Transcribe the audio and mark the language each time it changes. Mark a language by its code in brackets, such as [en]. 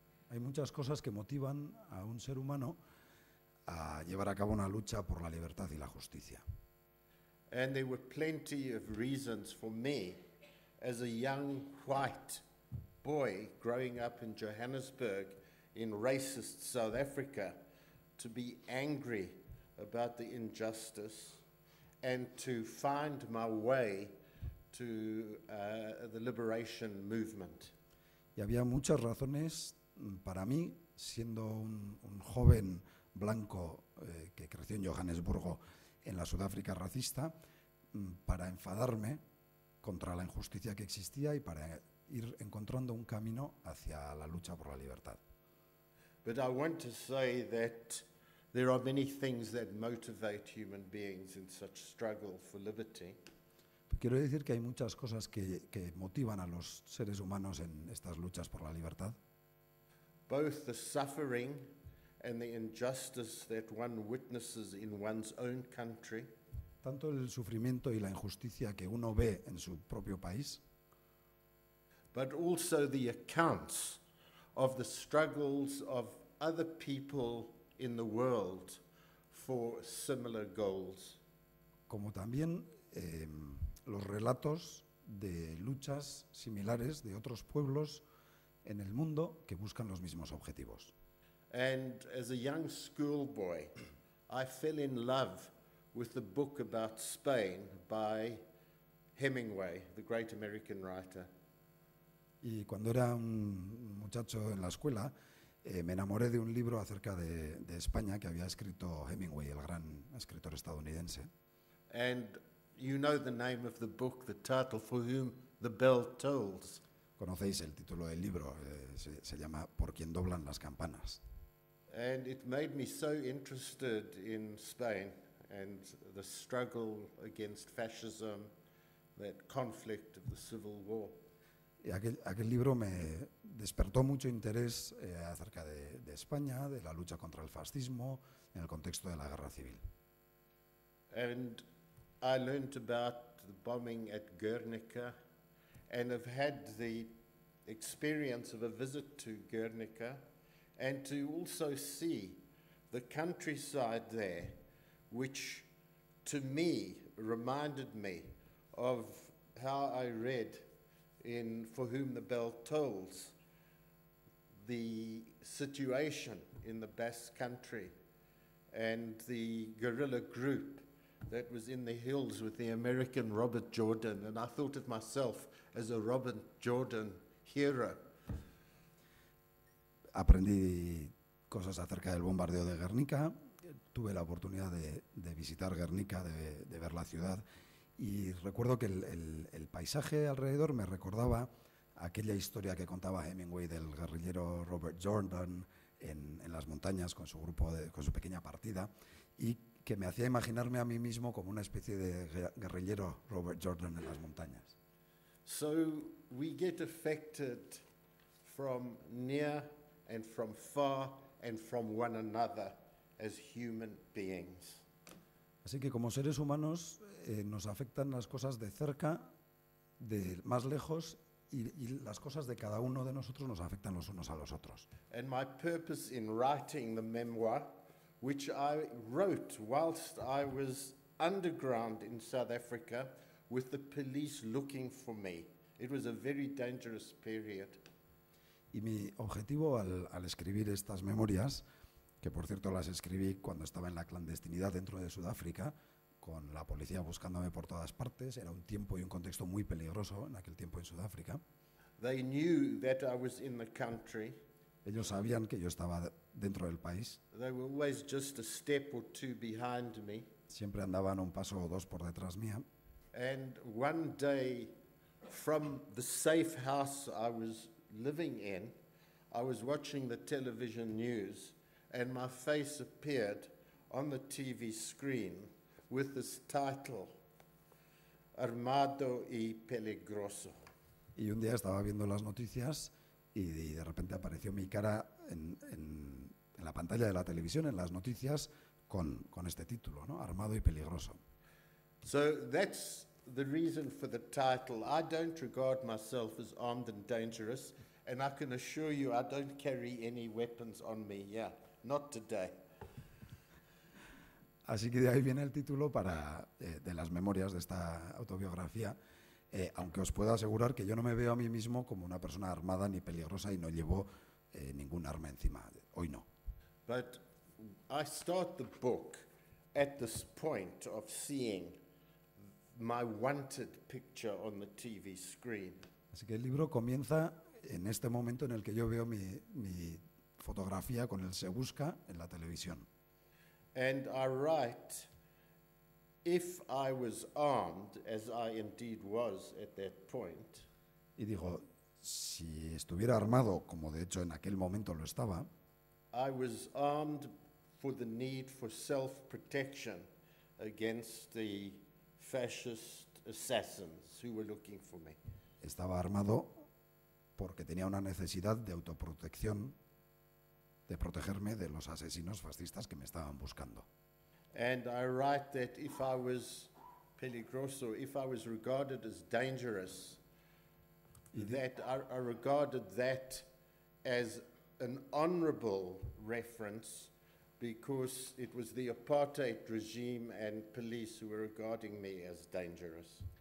[es] Hay muchas cosas que motivan a un ser humano a llevar a cabo una lucha por la libertad y la justicia. [en] And there were plenty of reasons for me, as a young white boy growing up in Johannesburg in racist South Africa, to be angry about the injustice and to find my way to the liberation movement. [es] Y había muchas razones para mí, siendo un joven blanco que creció en Johannesburgo, en la Sudáfrica racista, para enfadarme contra la injusticia que existía y para ir encontrando un camino hacia la lucha por la libertad. [en] But I want to say that there are many things that motivate human beings in such struggle for liberty. [es] Quiero decir que hay muchas cosas que motivan a los seres humanos en estas luchas por la libertad. [en] Both the suffering and the injustice that one witnesses in one's own country, [es] Tanto el sufrimiento y la injusticia que uno ve en su propio país, [en] but also the accounts of the struggles of other people in the world for similar goals. [es] como también los relatos de luchas similares de otros pueblos en el mundo que buscan los mismos objetivos. [en] And as a young schoolboy, I fell in love with the book about Spain by Hemingway, the great American writer. [es] Y cuando era un muchacho en la escuela, me enamoré de un libro acerca de España que había escrito Hemingway, el gran escritor estadounidense. [en] And you know the name of the book, the title, For Whom the Bell Tolls. [es] Conocéis el título del libro, se llama Por quien doblan las campanas. [en] And it made me so interested in Spain and the struggle against fascism, that conflict of the Civil War. [es] Y aquel libro me despertó mucho interés acerca de España, de la lucha contra el fascismo, en el contexto de la guerra civil. [en] And I learned about the bombing at Guernica and have had the experience of a visit to Guernica and to also see the countryside there, which to me reminded me of how I read in For Whom the Bell Tolls, the situation in the Basque Country and the guerrilla group that was in the hills with the American Robert Jordan, and I thought of myself as a Robert Jordan hero. [es] Aprendí cosas acerca del bombardeo de Guernica, tuve la oportunidad de visitar Guernica, de ver la ciudad, y recuerdo que el paisaje alrededor me recordaba aquella historia que contaba Hemingway del guerrillero Robert Jordan en las montañas con su grupo, con su pequeña partida, y que me hacía imaginarme a mí mismo como una especie de guerrillero Robert Jordan en las montañas. [en] So we get affected from near and from far and from one another as human beings. [es] Así que como seres humanos nos afectan las cosas de cerca, de más lejos, y las cosas de cada uno de nosotros nos afectan los unos a los otros. [en] And my purpose in writing the memoir, which I wrote whilst I was underground in South Africa with the police looking for me. It was a very dangerous period. [es] Y mi objetivo al escribir estas memorias, que por cierto las escribí cuando estaba en la clandestinidad dentro de Sudáfrica, con la policía buscándome por todas partes, era un tiempo y un contexto muy peligroso en aquel tiempo en Sudáfrica. [en] They knew that I was in the country. [es] Ellos sabían que yo estaba dentro del país, [en] They were always just a step or two behind me. [es] siempre andaban un paso o dos por detrás mía. [en] And one day, from the safe house I was living in, I was watching the television news, and my face appeared on the TV screen with this title, [es] Armado y Peligroso. Y un día estaba viendo las noticias y de repente apareció mi cara en la pantalla de la televisión, en las noticias, con este título, ¿no? Armado y peligroso. [en] So that's the reason for the title. I don't regard myself as armed and dangerous, and I can assure you I don't carry any weapons on me, yeah, not today. [es] Así que de ahí viene el título de las memorias de esta autobiografía, aunque os puedo asegurar que yo no me veo a mí mismo como una persona armada ni peligrosa y no llevo ningún arma encima. Hoy no. [en] But I start the book at this point of seeing my wanted picture on the TV screen. [es] Así que el libro comienza en este momento en el que yo veo mi fotografía con el Se Busca en la televisión. [en] And I write, if I was armed, as I indeed was at that point, [es] Y digo, si estuviera armado, como de hecho en aquel momento lo estaba, [en] I was armed for the need for self-protection against the fascist assassins who were looking for me. [es] estaba armado porque tenía una necesidad de autoprotección, de protegerme de los asesinos fascistas que me estaban buscando. [en] And I write that if I was peligroso, if I was regarded as dangerous, that I regarded that as an honorable reference because it was the apartheid regime and police who were regarding me as dangerous.